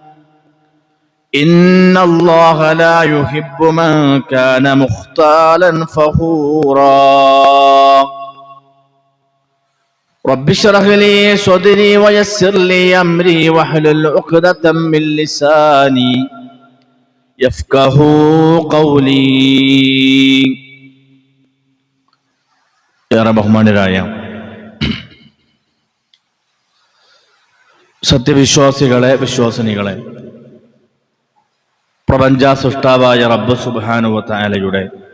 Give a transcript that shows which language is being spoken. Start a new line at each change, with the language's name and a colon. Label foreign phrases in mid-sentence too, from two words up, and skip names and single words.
Arabic: إن الله لا يحب من كان مختالا فخورا رب اشرح لي صدري ويسر لي أمري واحلل عقدة من لساني يفقهوا قولي ബഹുമാന്യരായ
Malayalam: സത്യവിശ്വാസികളെ, വിശ്വാസിനികളെ, പ്രപഞ്ച സൃഷ്ടാവായ റബ്ബ്
Arabic: سبحانه وتعالى